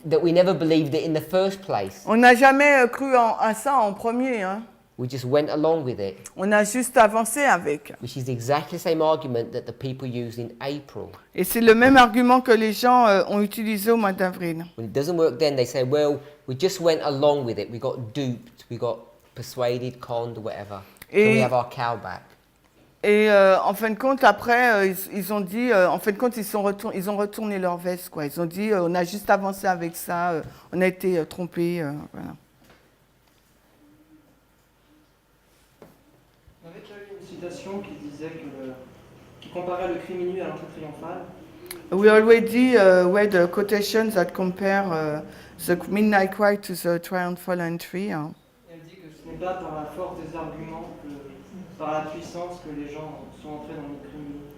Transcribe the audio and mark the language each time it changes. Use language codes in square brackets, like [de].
[en] that we never believed it in the first place. [fr] on n'a jamais cru à ça en premier. Hein. [en] We just went along with it, [fr] On a juste avancé avec. [en] which is exactly the same argument that the people used in April. [fr] Et c'est le même argument que les gens ont utilisé au mois d'avril. [en] When it doesn't work then, they say, well, we just went along with it. We got duped, we got persuaded, conned, whatever. So we [fr] Et- [en] have our cow back. [fr] Et en fin de compte, après, ils ont dit, en fin de compte, ils ont retourné leur veste, quoi. Ils ont dit, on a juste avancé avec ça, on a été trompés, voilà. On avait déjà eu une citation qui disait qui comparait le cri minuit à l'entrée triomphale. [en] We already read a quotation that compare the midnight cry to the triumphal entry. [fr] Hein. Et elle dit que ce n'est pas par la force des arguments, par la puissance que les gens sont entrés dans le cri minuit.